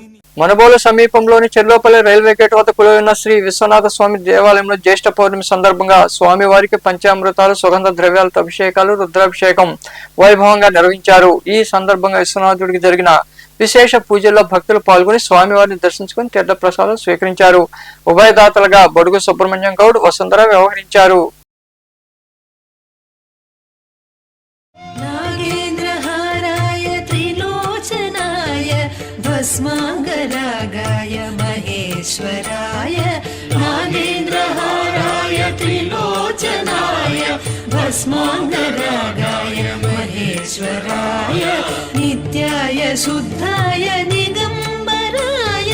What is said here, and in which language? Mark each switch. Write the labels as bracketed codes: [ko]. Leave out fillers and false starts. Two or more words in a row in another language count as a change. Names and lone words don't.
[te] మనుబోలు సమీపంలోని చెర్లోపల్లి రైల్వే గేట్ వద్ద కొలువైన శ్రీ విశ్వనాథ స్వామి దేవాలయంలో జ్యేష్ఠ పౌర్ణమి సందర్భంగా స్వామివారికి పంచామృతాలు, సుగంధ ద్రవ్యాలతో అభిషేకాలు, రుద్రాభిషేకం వైభవంగా నిర్వహించారు. ఈ సందర్భంగా విశ్వనాథుడికి జరిగిన విశేష పూజల్లో భక్తులు పాల్గొని స్వామివారిని దర్శించుకుని తీర్థ ప్రసాదాలు స్వీకరించారు. ఉభయదాతలుగా బడుగు సుబ్రహ్మణ్యం గౌడ్, వసుంధర వ్యవహరించారు. [sa] भस्माङ्गरागाय महेश्वराय नागेन्द्रहाराय त्रिलोचनाय भस्माङ्गरागाय महेश्वराय नित्याय शुद्धाय दिगम्बराय